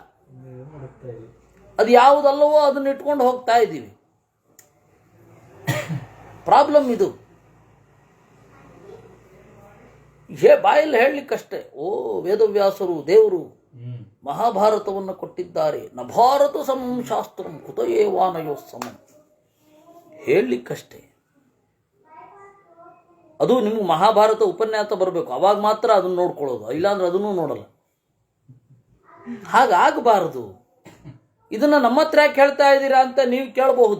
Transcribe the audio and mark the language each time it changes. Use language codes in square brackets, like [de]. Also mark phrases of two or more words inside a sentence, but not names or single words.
[kn] ಅದು ಯಾವುದಲ್ಲವೋ ಅದನ್ನ ಇಟ್ಕೊಂಡು ಹೋಗ್ತಾ ಇದ್ದೀವಿ. ಪ್ರಾಬ್ಲಮ್ ಇದು. ಬಾಯಲ್ಲಿ ಹೇಳಲಿಕ್ಕಷ್ಟೇ. ಓ, ವೇದವ್ಯಾಸರು ದೇವರು ಮಹಾಭಾರತವನ್ನು ಕೊಟ್ಟಿದ್ದಾರೆ. [sa] ನ ಭಾರತ ಸಮಂ ಶಾಸ್ತ್ರಂ ಕುತಯೇವಾನಯೋ ಸಮಂ ಹೇಳಲಿಕ್ಕಷ್ಟೇ. [kn] ಅದು ನಿಮ್ಗೆ ಮಹಾಭಾರತ ಉಪನ್ಯಾಸ ಬರಬೇಕು, ಅವಾಗ ಮಾತ್ರ ಅದನ್ನು ನೋಡ್ಕೊಳ್ಳೋದು. ಇಲ್ಲಾಂದ್ರೆ ಅದನ್ನು ನೋಡಲ್ಲ. ಹಾಗಾಗಬಾರದು. ಇದನ್ನ ನಮ್ಮ ಹತ್ರ ಯಾಕೆ ಹೇಳ್ತಾ ಇದ್ದೀರಾ ಅಂತ ನೀವು ಕೇಳಬಹುದು.